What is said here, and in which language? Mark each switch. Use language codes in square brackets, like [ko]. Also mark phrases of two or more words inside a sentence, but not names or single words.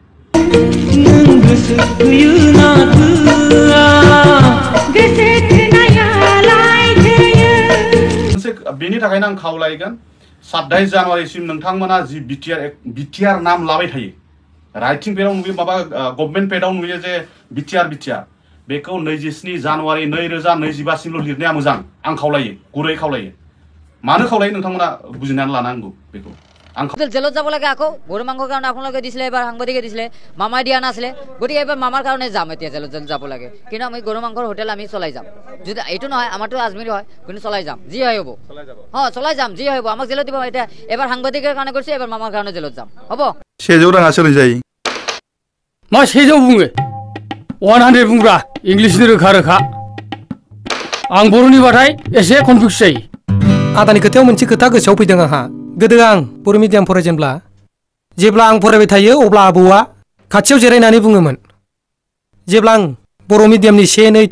[brx] बेनि थाखायनो आं खावलायगोन 27 जानुवारिसिम नोंथांमोना जि बिटिआर नाम लाबाय थायो राइटिं पेडआव नुयो माबा गभर्नमेन्ट पेडआव नुयो जे बिटिआर बेखौ 27 जानुवारि 2025 सिमल' लिरनाया मोजां। आं खावलायो गुरै खावलायो। मानो खावलायो नोंथांमोना बुजिनानै लानांगौ बेखौ। आं [as] जेলত যাব লাগে আকৌ গৰু মাংসৰ কাৰণে আপোনালোকে দিছিলে এবাৰ সাংবাদিকে দিছিলে মামাই দিয়া নাছিলে গতিকে এবাৰ মামাৰ কাৰণে যাম এতিয়া জেলত যাব লাগে কিন্তু আমি গৰু মাংসৰ হোটেল আমি চলাই যাম যদি এইটো নহয় আমাৰটো আজমিৰ হয় কিন্তু চলাই যাম যি হয় হ'ব চলাই যাম যি হয় হ'ব আমাক জেলত দিব এতিয়া এবাৰ সাংবাদিকৰ কাৰণে কৰিছে এবাৰ মামাৰ কাৰণে জেলত যাম হ'ব [brx] 100 राङा सोलों जायो मा 100 बुङो 100 बुंब्रा इंलिसनि रोखा रोखा आं बर'नि बाथाय एसे कनफ्यूज जायो। आदानि खोथायाव मोनसे खोथा गोसोआव फैदों आंहा। गोदो आं बर' मिडियाम फरायजेनब्ला जेब्ला आं फरायबाय थायो अब्ला आबौआ खाथियाव जिरायनानै बुङोमोन जेब्ला आं बर' मिडियामनि 1 2